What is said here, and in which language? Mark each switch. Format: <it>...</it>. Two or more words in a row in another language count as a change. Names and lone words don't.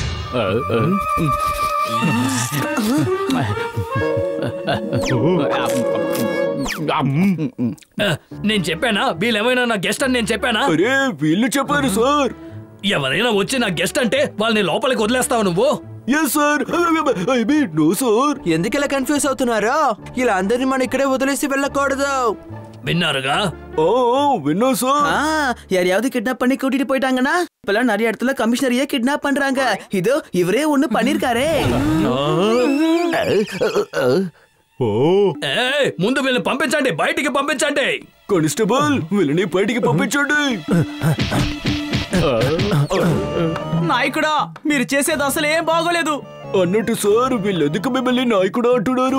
<te>నేను చెప్పానా వీళ్ళేమైనా నా గెస్ట్ అని? నేను చెప్పానా? అరే వీళ్ళు చెప్పారు సార్. ఎవరైనా వచ్చి నా గెస్ట్ అంటే వాళ్ళని లోపలికి వదిలేస్తావు నువ్వు? ఎందుకు ఇలా కన్ఫ్యూజ్ అవుతున్నారా? ఇలా అందరినీ మనం ఇక్కడే వదిలేసి వెళ్ళకూడదు. విన్నారుగా? విన్నా సార్.</te> <ta>யாரையாவது கிட்னாப் பண்ணி கூட்டிட்டு போயிட்டாங்கன்னா இப்பெல்லாம் நிறைய இடத்துல கமிஷனரையே கிட்னாப் பண்றாங்க. இதோ இவரே ஒண்ணு பண்ணிருக்காரே.</ta> <te>ముందు వీళ్ళని పంపించండి, బయటికి పంపించండి. కానిస్టేబుల్ వీళ్ళని బయటికి పంపించండి. నాయకుడా, మీరు చేసేది అసలు ఏం బాగోలేదు. అన్నట్టు సార్, వీళ్ళెందుకు మిమ్మల్ని నాయకుడు అంటున్నారు?</te>